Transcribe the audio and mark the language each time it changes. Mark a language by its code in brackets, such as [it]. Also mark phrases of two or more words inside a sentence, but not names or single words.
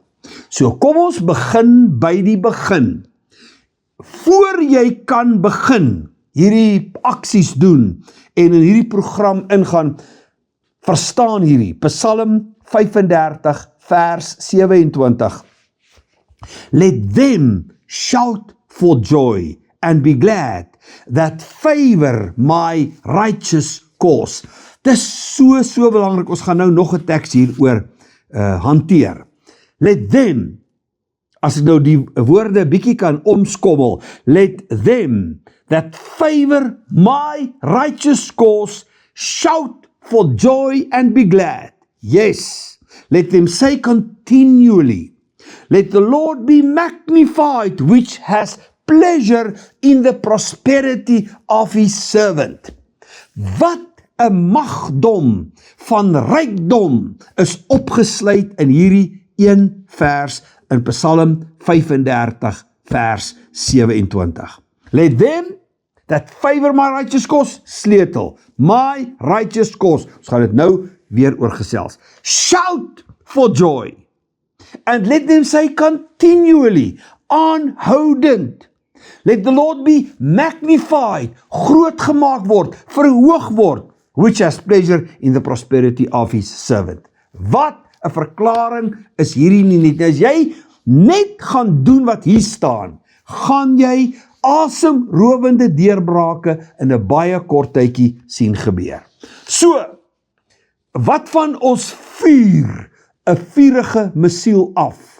[af] So kom ons begin by die begin. Voor jy kan begin hierdie aksies doen en in hierdie program ingaan, verstaan hierdie, Psalm 35 vers 27. [en] Let them shout for joy and be glad that favor my righteous cause. [af] Dis so belangrik, ons gaan nou nog 'n teks hieroor hanteer. [en] Let them, [af] as ek nou die woorde bietjie kan omskommel, [en] let them that favor my righteous cause shout for joy and be glad. Yes, let them say continually, let the Lord be magnified, which has pleasure in the prosperity of his servant. [af] Wat 'n magdom van rykdom is opgesluit in hierdie een vers in Psalm 35 vers 27. [en] Let them that favor my righteous cause, sleutel, my righteous cause. [af] Ons gaan dit nou weer oorgesels. [en] Shout for joy. And let them say continually, aanhoudend. Let the Lord be magnified, [af] groot gemaak word, verhoog word, [en] which has pleasure in the prosperity of his servant. [af] Wat 'n verklaring is hierdie nie net. As jy net gaan doen wat hier staan, gaan jy asemrowende deurbrake in 'n baie kort tydjie sien gebeur. So, wat van ons vuur 'n vurige missiel af?